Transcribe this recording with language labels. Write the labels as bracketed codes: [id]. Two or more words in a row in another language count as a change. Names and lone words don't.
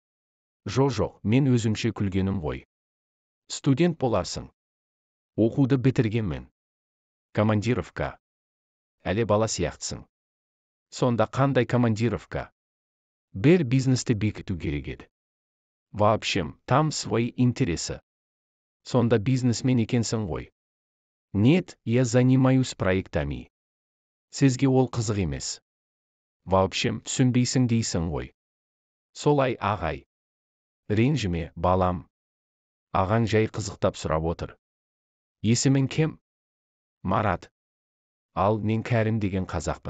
[kk] Жоқ, мен өзімше күлгенім ғой. Студент боларсың. Оқуды бітіргенмін. Командировка. Әлі бала сияқтысың. Сонда қандай командировка? Бір бизнесті бекіту керек еді. [ru] В общем, там свои интересы. [kk] Сонда бизнесмен екенсің ғой. [ru] Нет, я занимаюсь проектами. [kk] Сізге ол қызық емес. [ru] В общем, [kk] түсінбейсің дейсің ғой. Солай, ағай. Ренжіме, балам. Ағаң жай қызықтап сұрап отыр. Есімің кім? Марат. Ал мен Кәрім деген қазақпын.